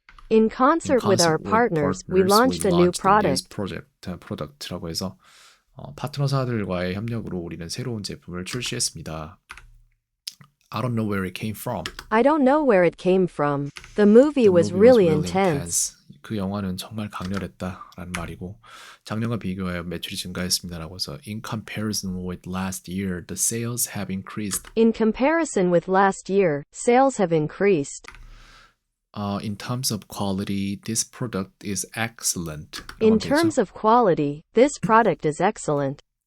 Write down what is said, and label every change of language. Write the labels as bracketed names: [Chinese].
[English] In concert with our partners, we launched a new [Korean] product라고 해서 파트너사들과의 협력으로 우리는 새로운 제품을 출시했습니다. [English] I don't know where it came from. I don't know where it came from. The movie was really intense. [Korean] 그 영화는 정말 강렬했다라는 말이고 작년과 비교하여 매출이 증가했습니다라고 해서 [English] in comparison with last year, the sales have increased. In comparison with last year, sales have increased. In terms of quality, this product is excellent. In terms of quality, this product is excellent.